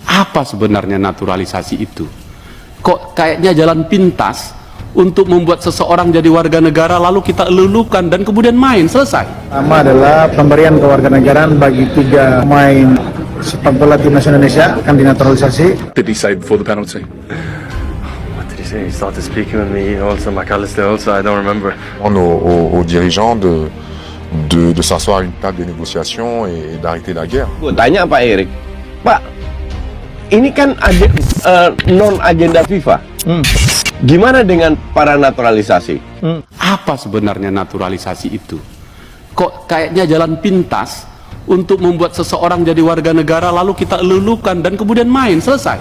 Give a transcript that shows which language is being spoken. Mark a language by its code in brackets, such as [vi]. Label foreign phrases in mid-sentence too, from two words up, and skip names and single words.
[id] Apa sebenarnya naturalisasi itu? Kok kayaknya jalan pintas untuk membuat seseorang jadi warga negara lalu kita elulukan dan kemudian main, selesai. Pertama adalah pemberian kewarganegaraan bagi 3 pemain sepak bola timnas Indonesia akan dinaturalisasi. [en] Did he say before the penalty? What did he say? He started speaking with me also, McAllister also, I don't remember. [fr] Aux dirigeants de s'asseoir à une table de négociation et d'arrêter la guerre. [id] Gue tanya Pak Erik, Pak, ini kan non-agenda FIFA. Gimana dengan para naturalisasi? Apa sebenarnya naturalisasi itu? Kok kayaknya jalan pintas untuk membuat seseorang jadi warga negara lalu kita elulukan dan kemudian main, selesai.